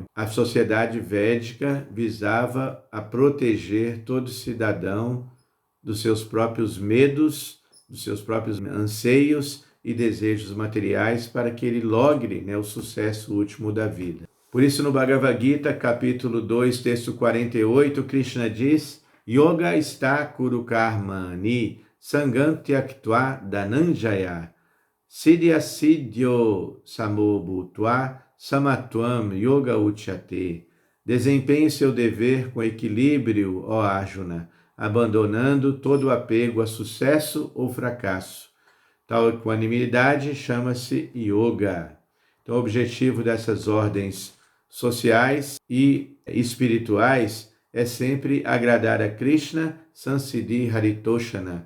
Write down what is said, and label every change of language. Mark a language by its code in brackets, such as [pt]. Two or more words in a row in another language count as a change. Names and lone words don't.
[pt] A sociedade védica visava a proteger todo cidadão dos seus próprios medos, dos seus próprios anseios e desejos materiais para que ele logre, né, o sucesso último da vida. Por isso, no Bhagavad Gita, capítulo 2, texto 48, Krishna diz: [sa] Yoga está kuru karmani sangam tyaktva dhananjaya siddhya siddhyo samobhutva samatvam yoga uchyate. [pt] Desempenhe seu dever com equilíbrio, ó Arjuna, abandonando todo o apego a sucesso ou fracasso. Tal equanimidade chama-se yoga. Então, o objetivo dessas ordens sociais e espirituais é sempre agradar a Krishna, [sa] Sansiddhi Haritoshana.